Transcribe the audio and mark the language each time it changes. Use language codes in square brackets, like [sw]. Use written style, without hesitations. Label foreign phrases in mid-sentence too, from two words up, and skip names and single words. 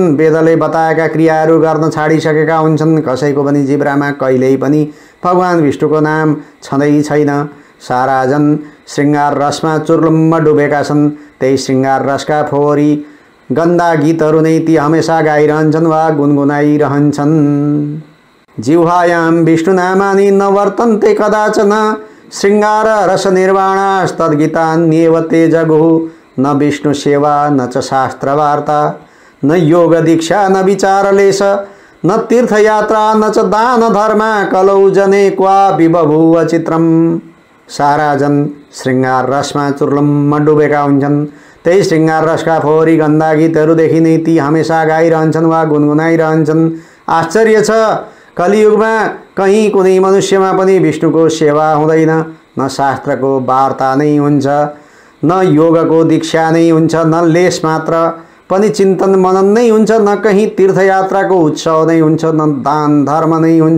[ne] वेदले बताएका क्रियाहरू गर्न छाडिसकेका हुन्छन्। कसैको पनि जिब्रामा कहिल्यै पनि भगवान् विष्णुको नाम छँदै छैन। सारा जन श्रृङ्गार रसमा चुर्लुम्म डुबेका छन्। त्यही श्रृङ्गार रसका फोहोरी गन्दा गीतहरू नै ती हमेसा गाइरहन्छन् वा गुनगुनाइरहन्छन्। [sa] जिह्वायां विष्णुनामानि न वर्तन्ते कदाचन। श्रृङ्गार रस निर्वाणास्तद्गीतान्येव ते जगुः। न विष्णु सेवा न च शास्त्रवार्ता, न योग दीक्षा न विचारलेश, न तीर्थयात्रा न च दान धर्म। कलौ जने क्वापि बभूव चित्रम्। [ne] सारा जन श्रृङ्गार रसमा चुर्लुम्म डुबेका हुन्छन्। त्यही श्रृङ्गार रसका फोहोरी गन्दा गीतहरूदेखि नै ती हमेसा गाइरहन्छन् वा गुनगुनाइरहन्छन्। आश्चर्य छ, कलियुगमा कहीँ कुनै मनुष्यमा पनि विष्णुको सेवा हुँदैन। न शास्त्रको वार्ता नै हुन्छ, न योगको दीक्षा नै हुन्छ, न लेस मात्र पनि चिन्तन मनन नै हुन्छ, न कहीँ तीर्थयात्राको उत्सव नै हुन्छ, न दान धर्म नै हुन्छ।